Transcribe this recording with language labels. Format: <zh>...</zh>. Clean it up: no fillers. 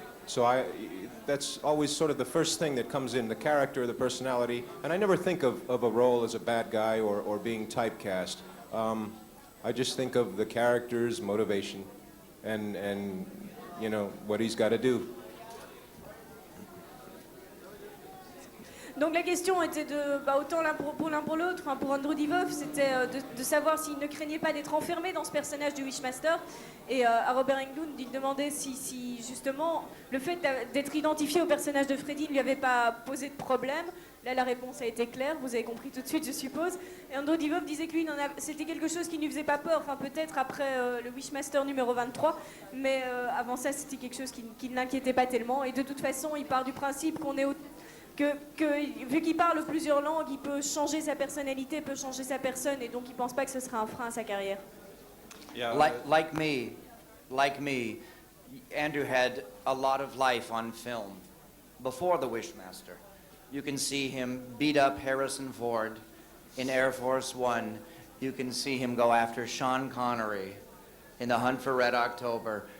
<en>So that's always sort of the first thing that comes in, the character, the personality, and I never think of a role as a bad guy or being typecast. I just think of the character's motivation and you know, what he's got to do.</en> <fr>Donc la question était autant pour l'un pour l'autre, pour Englund Divoff, c'était de savoir s'il ne craignait pas d'être enfermé dans ce personnage du Wishmaster. Et à Robert Englund, il demandait si justement le fait d'être identifié au personnage de Freddy ne lui avait pas posé de problème. Là, la réponse a été claire, vous avez compris tout de suite, je suppose. Et Englund Divoff disait que lui, c'était quelque chose qui ne lui faisait pas peur, enfin peut-être après le Wishmaster numéro 23, mais avant ça, c'était quelque chose qui ne l'inquiétait pas tellement. Et de toute façon, il part du principe qu'on est vu qu'il parle plusieurs langues, il peut changer sa personnalité, peut changer sa personne, et donc il ne pense pas que ce sera un frein à sa carrière.</fr> <en>Yeah. Like me, Andrew had a lot of life on film before the Wishmaster. You can see him beat up Harrison Ford in Air Force One You can see him go after Sean Connery in The Hunt for Red October.</en>